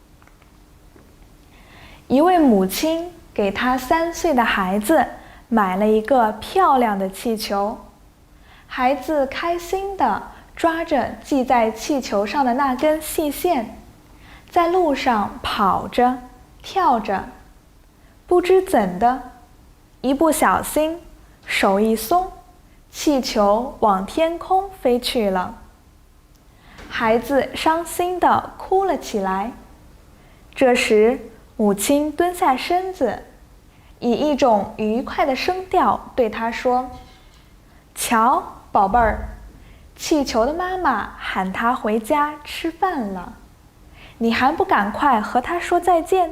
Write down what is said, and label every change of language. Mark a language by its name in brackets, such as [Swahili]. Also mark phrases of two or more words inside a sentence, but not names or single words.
[Chinese] 一位母親給她3歲的孩子買了一個漂亮的氣球，孩子開心地抓着繫在氣球上的那根細線，在路上跑着跳着，不知怎的，一不小心手一鬆，氣球往天空飛去了。孩子傷心地哭了起來。這時母親蹲下身子，以一種愉快的聲調對他說：瞧，寶貝兒，氣球的媽媽喊他回家吃飯了，你還不趕快和他說再見？